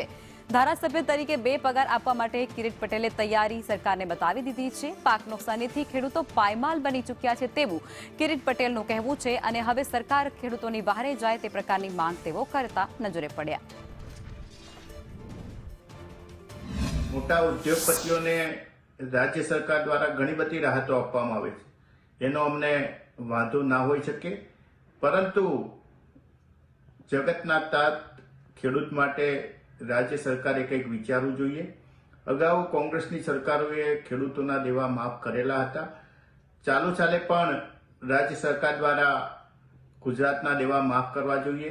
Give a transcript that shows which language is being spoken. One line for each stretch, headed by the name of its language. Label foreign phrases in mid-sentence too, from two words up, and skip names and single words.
Gujarati: ધારાસભ્ય તરીકે 2 પગાર આપવા માટે કિરીટ પટેલે તૈયારી સરકારને બતાવી દીધી છે। પાક નુકસાનીથી ખેડૂતો પાયમાલ બની ચૂક્યા છે તેવું કિરીટ પટેલનું કહેવું છે અને હવે સરકાર ખેડૂતોની વહારે જાય તે પ્રકારની માંગ તેઓ કરતા નજરે પડ્યા। મોટા ઉદ્યોગપતિઓને રાજ્ય સરકાર દ્વારા ઘણી બધી રાહતો આપવામાં આવે છે એનો અમને વાંધો ના હોઈ શકે, પરંતુ જગતના તાત ખેડૂત માટે રાજ્ય સરકારે કંઈક વિચારવું જોઈએ। અગાઉ કોંગ્રેસની સરકારોએ ખેડૂતોના દેવા માફ કરેલા હતા। ચાલુ સાલે પણ રાજ્ય સરકાર દ્વારા ગુજરાતના દેવા માફ કરવા જોઈએ।